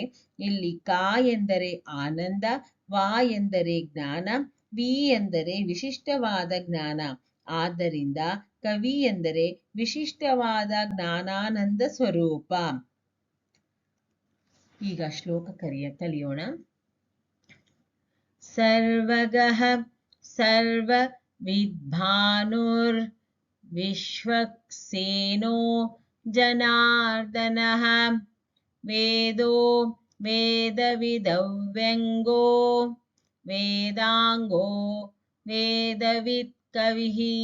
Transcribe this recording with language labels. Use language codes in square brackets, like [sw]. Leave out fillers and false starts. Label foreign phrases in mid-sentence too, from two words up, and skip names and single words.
[kn] ಇಲ್ಲಿ ಕ ಎಂದರೆ ಆನಂದ, ವ ಎಂದರೆ ಜ್ಞಾನ, ವಿ ಎಂದರೆ ವಿಶಿಷ್ಟವಾದ ಜ್ಞಾನ. ಆದ್ದರಿಂದ ಕವಿ ಎಂದರೆ ವಿಶಿಷ್ಟವಾದ ಜ್ಞಾನಾನಂದ ಸ್ವರೂಪ. ಈಗ ಶ್ಲೋಕ ಕಲಿಯೋಣ. [sa] ಸರ್ವಗಃ ಸರ್ವ ವಿದ್ಭಾನುರ್ ವಿಶ್ವಕ್ಸೇನೋ ಜನಾರ್ದನಃ ವೇದೋ ವೇದವಿದವ್ಯಂಗೋ ವೇದಾಂಗೋ ವೇದವಿತ್ ಕವಿಃ.